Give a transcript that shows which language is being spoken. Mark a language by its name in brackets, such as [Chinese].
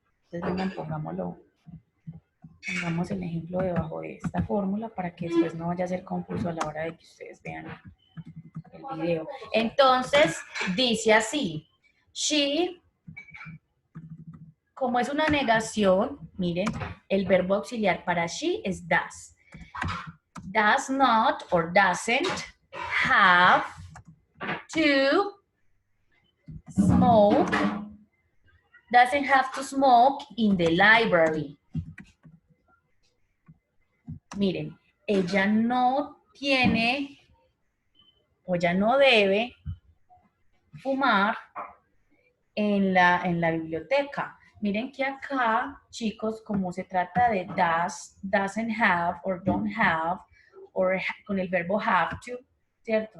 [Spanish] Entonces, vengan, pongamos el ejemplo debajo de esta fórmula para que después no vaya a ser confuso a la hora de que ustedes vean el video. Entonces, dice así, she, como es una negación, miren, el verbo auxiliar para she es does. [English] Does not or doesn't have to smoke, doesn't have to smoke in the library. [Spanish] Miren, ella no tiene o ya no debe fumar en la biblioteca. Miren que acá, chicos, como se trata de does, doesn't have, or don't have, or con el verbo have to, ¿cierto?